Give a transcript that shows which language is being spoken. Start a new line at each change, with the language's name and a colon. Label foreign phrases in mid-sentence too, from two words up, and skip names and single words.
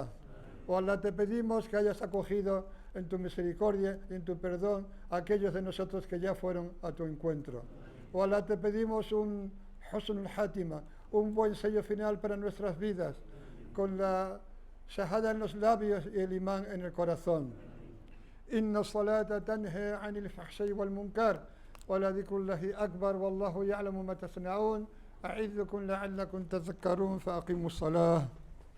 Spanish: Oh Allah, te pedimos que hayas acogido en tu misericordia y en tu perdón a aquellos de nosotros que ya fueron a tu encuentro. Oh Allah, te pedimos un
Arabic: حسن الخاتمة,
Spanish: un buen sello final para nuestras vidas, con la shahada en los labios y el imán en el corazón.
Arabic: إن الصلاة تنهى عن الفحشاء والمنكر ولذكر الله أكبر والله يعلم ما تصنعون. أعذكم لعلكم تذكرون فأقيموا الصلاة